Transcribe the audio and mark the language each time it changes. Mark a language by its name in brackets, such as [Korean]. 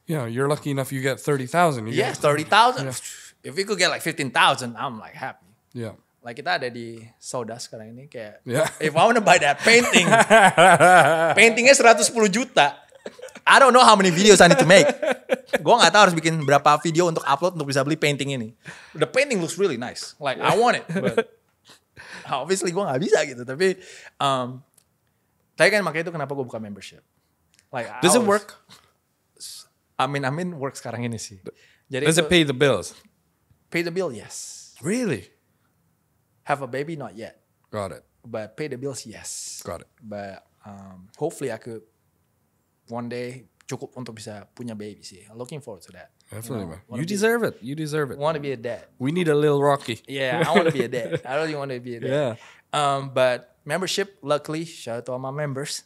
[English] Yeah, you're lucky enough you get 30,000. Yeah, 30,000. Yeah. If we could get like 15,000, I'm like happy. Yeah. [Indonesian] Like kita ada di Soda sekarang ini kayak, [English] if I want to buy that painting, [Indonesian] paintingnya 110 juta. [English] I don't know how many videos I need to make. [Indonesian] Gue gak tahu harus bikin berapa video untuk upload untuk bisa beli painting ini. [English] The painting looks really nice. Like I want it. But obviously [Indonesian] gue gak bisa gitu. [English] Tapi kan makanya itu kenapa gue buka membership. Like, does it work? [Indonesian] Amin work sekarang ini sih. Jadi [English] does it pay the bills? Pay the bill, yes. Really? Have a baby, not yet. Got it. But pay the bills, yes. Got it. But hopefully I could one day [Indonesian] cukup untuk bisa punya baby sih. [English] Looking forward to that. Definitely, man. You deserve it. You deserve it. Want to be a dad. We need a little Rocky. Yeah, I want to be a dad. I really want to be a dad. Yeah. But membership, luckily, shout out to all my members.